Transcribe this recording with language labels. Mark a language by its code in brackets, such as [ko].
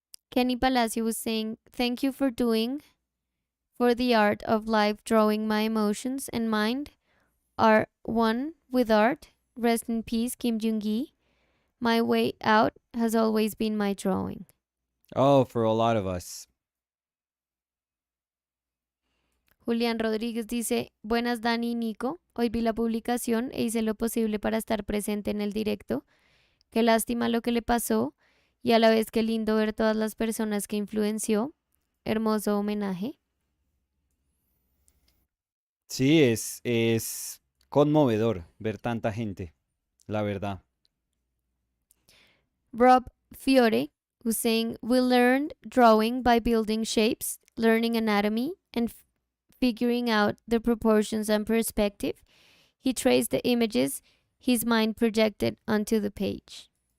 [en] Kenny Palacio was saying, thank you for doing for the art of life drawing. My emotions and mind are one with art. Rest in peace, Kim Jung Gi. My way out has always been my drawing. Oh, for a lot of us. [es] Julián Rodríguez dice, buenas Dani y Nico, hoy vi la publicación e hice lo posible para estar presente en el directo. Qué lástima lo que le pasó y a la vez qué lindo ver todas las personas que influenció. Hermoso homenaje. Sí, es conmovedor ver tanta gente, la verdad. [en] Rob Fiore was saying, we learned drawing by building shapes, learning anatomy, and figuring out the proportions and perspective. He traced the images his mind projected onto the page.